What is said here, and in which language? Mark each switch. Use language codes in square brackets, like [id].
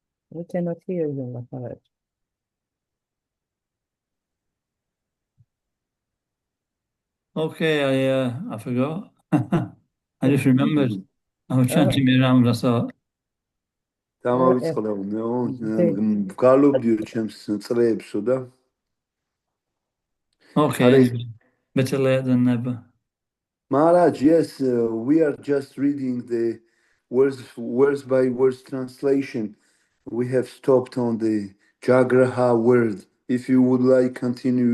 [en] We cannot hear you, Maharaj. Okay, I forgot. I just remembered. I was chanting around. I thought. [ka] დამავიწყდაო, გალობდიო ჩემს წრეებსო და [en] Okay, better late than never. Maharaj, yes, we are just reading the words by words translation. We have stopped on the Jagraha word. If you would like, continue.